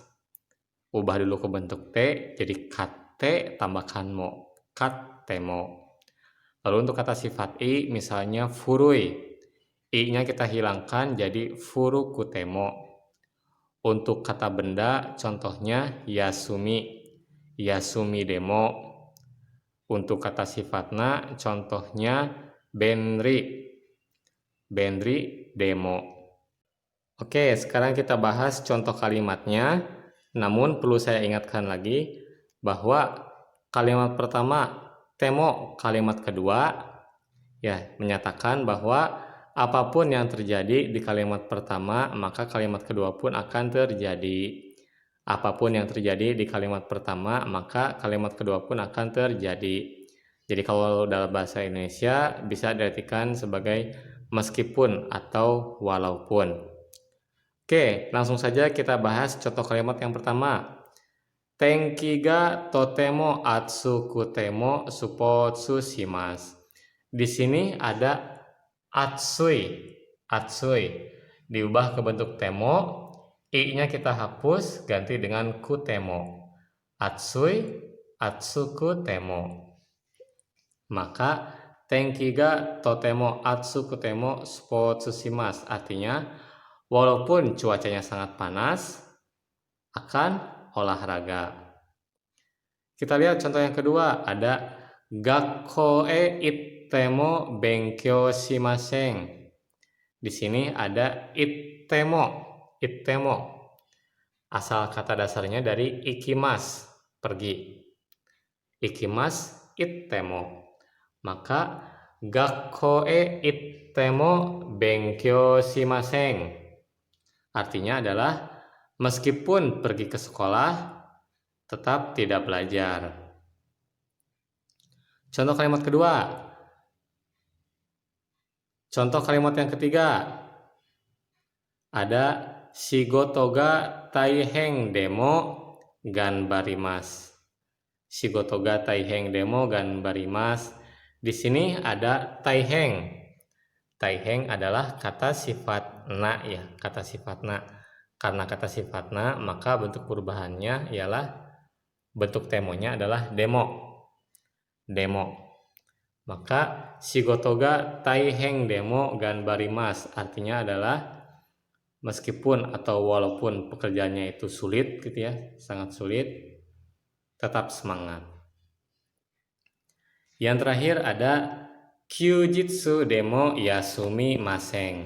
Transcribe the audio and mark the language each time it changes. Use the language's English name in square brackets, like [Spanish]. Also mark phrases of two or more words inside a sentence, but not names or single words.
[Indonesian] Ubah dulu ke bentuk T jadi kate tambahkan mo, katemo. Lalu untuk kata sifat I misalnya furui. I-nya kita hilangkan jadi furukutemo. Untuk kata benda contohnya yasumi, [Japanese] 休みでも. [Indonesian] Untuk kata sifatna contohnya benri, [Japanese] 便利でも. [Indonesian] Oke, sekarang kita bahas contoh kalimatnya. Namun perlu saya ingatkan lagi bahwa kalimat pertama temo, kalimat kedua ya menyatakan bahwa apapun yang terjadi di kalimat pertama, maka kalimat kedua pun akan terjadi. Apapun yang terjadi di kalimat pertama, maka kalimat kedua pun akan terjadi. Jadi kalau dalam bahasa Indonesia bisa diartikan sebagai meskipun atau walaupun. Oke, langsung saja kita bahas contoh kalimat yang pertama. [Japanese] 天気がとても暑くてもスポーツします. [Indonesian] Di sini ada [Japanese] 暑い、暑い [Indonesian] diubah ke bentuk temo, i-nya kita hapus ganti dengan kutemo. [Japanese] 暑い、暑くても. [Indonesian] Maka [Japanese] 天気がとても暑くてもスポーツします [Indonesian] artinya walaupun cuacanya sangat panas akan olahraga. Kita lihat contoh yang kedua, ada [Japanese] 学校へ行っても勉強しません. [Indonesian] Di sini ada [Japanese] 行っても、行っても. [Indonesian] Asal kata dasarnya dari ikimas, pergi. [Japanese] 行きます行っても. [Indonesian] Maka [Japanese] 学校へ行っても勉強しません. [Indonesian] Artinya adalah meskipun pergi ke sekolah tetap tidak belajar. Contoh kalimat kedua. Contoh kalimat yang ketiga. Ada [Japanese] 仕事が大変でも頑張ります. 仕事が大変でも頑張ります. [Indonesian] Di sini ada taiheng. Taiheng adalah kata sifat na ya, kata sifat na. Karena kata sifat na, maka bentuk perubahannya ialah bentuk temonya adalah demo. Demo. Maka [Japanese] 仕事が大変でも頑張ります [Indonesian] artinya adalah meskipun atau walaupun pekerjaannya itu sulit gitu ya, sangat sulit, tetap semangat. Yang terakhir ada [Japanese] 休日でも休みません.